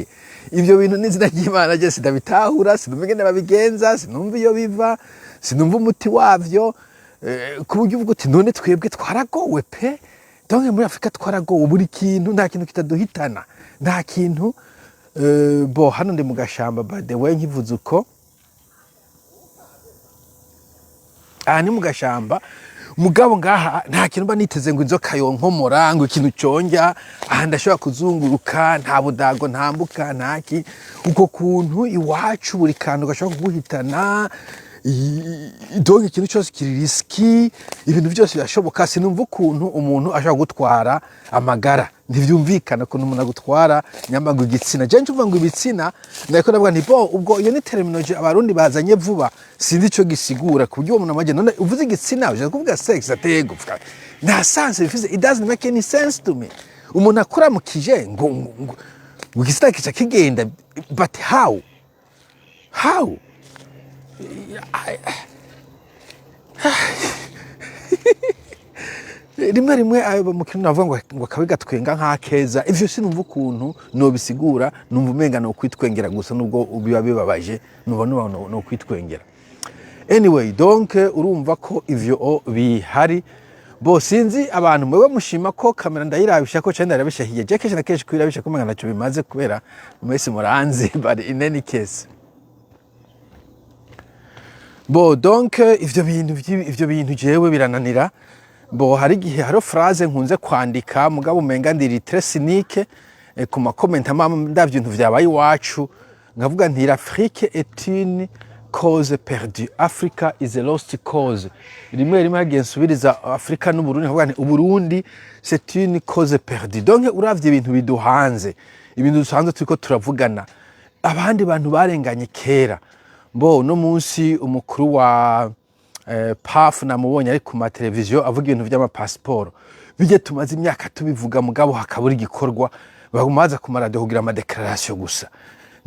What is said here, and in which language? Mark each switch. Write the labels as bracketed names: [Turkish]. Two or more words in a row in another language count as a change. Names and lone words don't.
[Rundi] Ivyo bintu n'izina ry'Imana je sidabitahura, sinumva ingene babigenza, sinumva iyo biva, sinumva umuti wavyo, ku buryo uvuga uti none twebwe twaragowe pe. Donc muri Afrika twaragowe, buri kintu nta kintu kitaduhitana, nta kintu. Hano ndi mu gashamba [English] by the way [Rundi] nkivuze uko, ni mu gashamba mugabo ngaha nta kintu mba niteze ngo inzoka yonkomora, ngo ikintu conja ndashobora kuzunguruka, nta budago ntambuka, ntaki uko kuntu iwacu buri kantu gashobora kuguhitana. Donc ikintu cyose kiri riski, ibintu byose birashoboka. Sinumva ukuntu umuntu ashobora gutwara amagara, ntivyumvikana ukuntu umuntu agutwara nyambago igitsina. Je ncuvuga ngo ibitsina ndako ndavuga nti ubwo iyo ni terminology abarundi bazanye vuba, sinzi ico gisigura, ku buryo umuntu amaje none uvuze igitsina uje kuvuga sex atego nta sense bifise, [English] it doesn't make any sense to me. [Rundi] Umuntu akura mu kije ngo igitsina kica kigenda, [English] but how [Rundi] rimwe aba mu kintu navuga ngo akabiga twenga nk'akeza. Ivyo sinumva ukuntu no bisigura, numva umenga no kwitwengera gusa, nubwo biba bibabaje nubona no kwitwengera. Anyway, donc urumva ko ivyo bihari. Sinzi abantu mwewe mushima ko kamera ndayirabisha ko cyane ndabishahiye. Je kenshi na kenshi kwirabisha ko mengana cyo bimaze kubera mwese muranzi, [English] but in any case [Rundi] donc ivyo bintu jewe birananira. Hari gihe haro phrase nkunze kwandika mugabo umenga ndiri [French] très cynique [Rundi] ku ma comment ndavyo ibintu vyabaye iwacu, ngavuga nti [French] l'Afrique est une cause perdue, [English] Africa is a lost cause. [Rundi] Rimwe hagiye nsubiriza Afrika n'Uburundi, ngavuga nti Uburundi [French] c'est une cause perdue. [Rundi] Donc uravye ibintu biduhanze, ibintu dusanzwe turiko turavugana, abandi bantu barenganye kera. No munsi umukuru wa PAF namubonye ari ku ma televiziyo avuga ibintu vy'ama passport, bije tumaze imyaka tubivuga mugabo hakabura igikorwa, bagumaza ku maradiyo kugira ama declaration gusa.